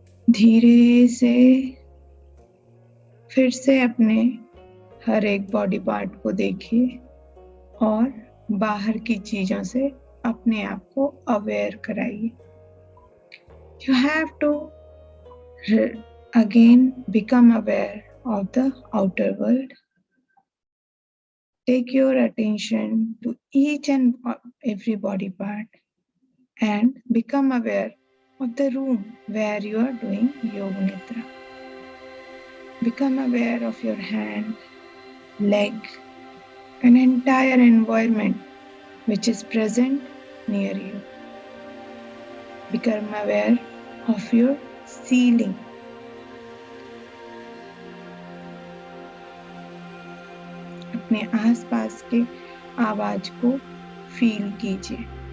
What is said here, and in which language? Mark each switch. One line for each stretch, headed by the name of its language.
Hindi: धीरे से फिर से अपने हर एक बॉडी पार्ट को देखिए और बाहर की चीजों से अपने आप को अवेयर कराइए.
English: You have to again become aware of the outer world. Take your attention to each and every body part and become aware of the room where you are doing Yoga Nidra. Become aware of your hand, leg, an entire environment which is present near you. Become aware of your ceiling.
Hindi: अपने आसपास के आवाज को feel कीजिए.